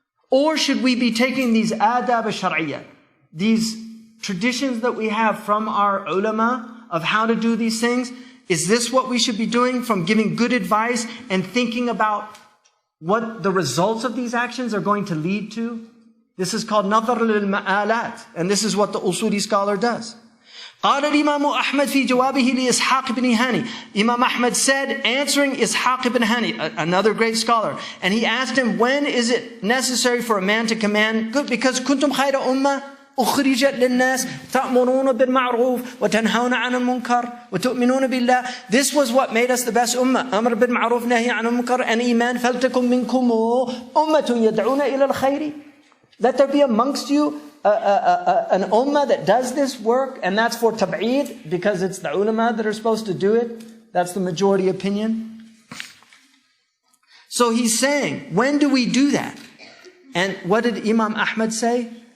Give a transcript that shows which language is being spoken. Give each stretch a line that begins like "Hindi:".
English: Or should we be taking these adab al-shar'iyya, these traditions that we have from our ulama of how to do these things? Is this what we should be doing, from giving good advice and thinking about what the results of these actions are going to lead to? This is called nadhar lil-ma'alat, and this is what the usuli scholar does.
Arabic: قال الإمام أحمد في جوابه لإسحاق بن هاني.
English: Imam Ahmad said, answering Ishaq ibn Hani, another great scholar, and he asked him, when is it necessary for a man to command? Good, because
Arabic: كنتم خير أمة أخرجت للناس تأمرون بالمعروف وتنهون عن المنكر وتؤمنون بالله.
English: This was what made us the best ummah.
Arabic: أمر بالمعروف نهي عن المنكر
English: and iman.
Arabic: فلتكن منكم أمة يدعون إلى الخير.
English: Let there be amongst you an ummah that does this work, and that's for tab'id, because it's the ulama that are supposed to do it. That's the majority opinion. So he's saying, when do we do that? And what did Imam Ahmad say?